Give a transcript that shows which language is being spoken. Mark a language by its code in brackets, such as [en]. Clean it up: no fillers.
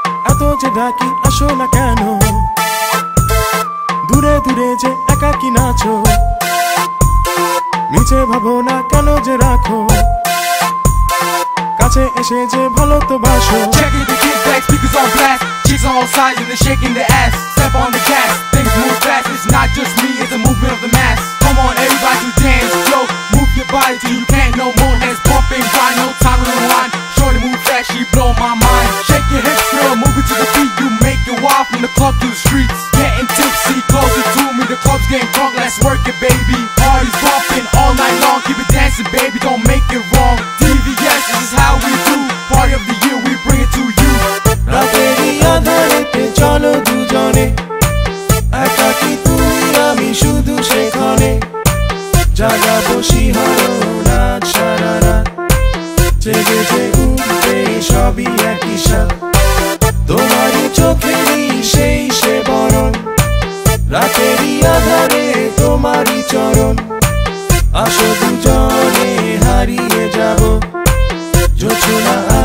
[bn] এত যে ডাকি আসো না কেন, দূরে দূরে যে একাকী নাচো, নিচে ভাবো না কেন যে রাখো, কাছে এসে যে ভালো তো বাসো। [en] Checking the kick back, speakers on blast, chicks on all sides and they're shaking their ass. Step on the gas, things move fast. It's not just me, it's a movement of the mass. Come on, everybody to dance, yo. Move your body till you can't no more. Hands bumping, grind, no time to rewind. Shorty move fast, she blow my mind. Shake your hips, girl, move it to the beat. You make it wild from the club to the streets. Getting tipsy, closer to me. The club's getting drunk, let's work it, baby. Party's bumping all night long. Keep it dancing, baby, don't make it wrong. DVS, this is how we do. Party of the year, we bring it to you. [bn] রাতেরই আধারেতে চলো দুজনে, একাকী তুমি আমি শুধু সেখানে, জাগাবো শিহরণ আজ সারা রাত, জেগেছে উঠবে সবই একই সাথ, তোমারই চোখেরই সেই সে বরণ, রাতেরই আধারে তোমারই চরণ, আসো দুজনে হারিয়ে যাব, জোছনা